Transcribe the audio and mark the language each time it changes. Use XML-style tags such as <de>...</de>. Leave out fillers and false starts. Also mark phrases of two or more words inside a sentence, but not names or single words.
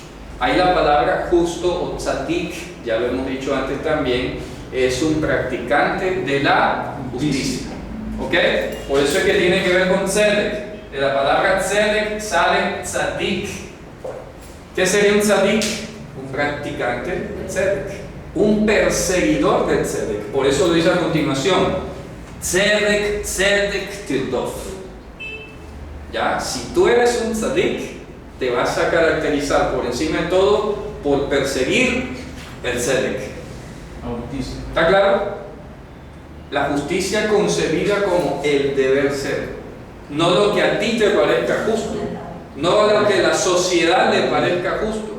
<es>Ahí la palabra justo o tzadik, ya lo hemos dicho antes también, es un practicante de la justicia. ¿Ok? Por eso es que tiene que ver con tzedek. De la palabra tzedek sale tzadik. ¿Qué sería un tzadik? Un practicante del tzedek. Un perseguidor del tzedek. Por eso lo dice a continuación.</es> <he>Tzedek, tzedek tirdof.</he> <es>Ya, si tú eres un tzadik, te vas a caracterizar por encima de todo por perseguir el tzedek. ¿Está claro? La justicia concebida como el deber ser, no lo que a ti te parezca justo, no lo que a la sociedad le parezca justo.</es>